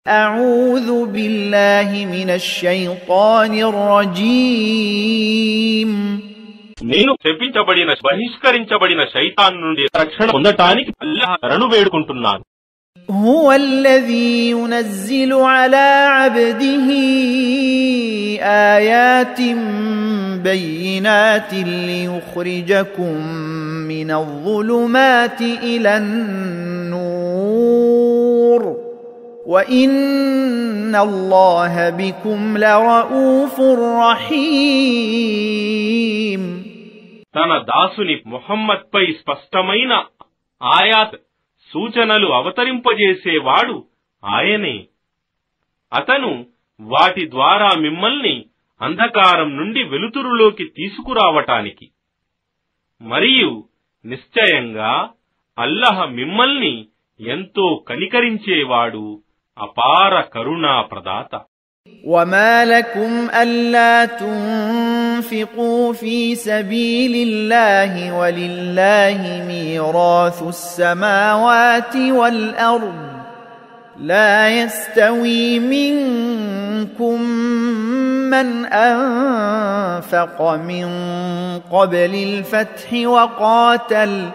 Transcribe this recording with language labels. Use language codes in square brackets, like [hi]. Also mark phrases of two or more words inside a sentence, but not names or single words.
[ar] أعوذ بالله من الشيطان الرجيم [te] నేను శపించబడిన బహిష్కరించబడిన శైతాన్ నుండి రక్షణ పొందటానికి అల్లాహ్ శరణు వేడుకుంటున్నాను. [ar] هو الذي ينزل على عبده آيات بينات ليخرجكم من الظلمات إلى النور وإن الله بكم لرؤوف رحيم. [te] తన దాసుని ముహమ్మద్ పై స్పష్టమైన ఆయాత్ సూచనలు అవతరింపజేసేవాడు ఆయనే. అతను వాటి ద్వారా మిమ్మల్ని అంధకారం నుండి వెలుతురులోకి తీసుకురావటానికి, మరియు నిశ్చయంగా అల్లాహ్ మిమ్మల్ని ఎంతో కనికరించేవాడు, అపార కరుణా ప్రదాత. [ar] وما لكم ألا تنفقوا في سبيل الله ولله ميراث السماوات والأرض لا يستوي منكم من أنفق من قبل الفتح وقاتل